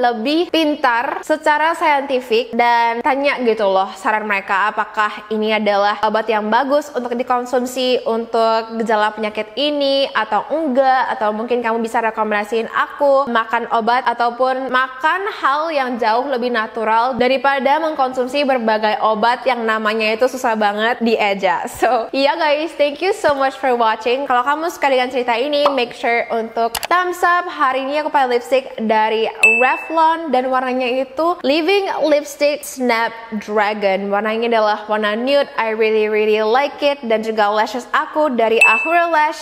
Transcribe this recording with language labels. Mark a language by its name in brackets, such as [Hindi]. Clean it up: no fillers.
[Indonesian] lebih pintar secara saintifik dan tanya gitu loh saran mereka, apakah ini adalah obat yang bagus untuk dikonsumsi untuk gejala penyakit ini atau enggak, atau mungkin kamu bisa rekomendasiin aku makan obat ataupun makan hal yang jauh lebih natural daripada mengkonsumsi berbagai obat yang namanya itu susah banget dieja. [English] So, yeah guys, thank you so much for watching. [Indonesian] Kalau kamu suka dengan cerita ini, [English] make sure [Indonesian] untuk thumbs up. Hari ini aku pakai lipstick dari Revlon dan warnanya itu Living Lipstick Snapdragon. Warnanya adalah warna nude. [English] I really like it. [Indonesian] Dan juga lashes aku dari Ahura Lash.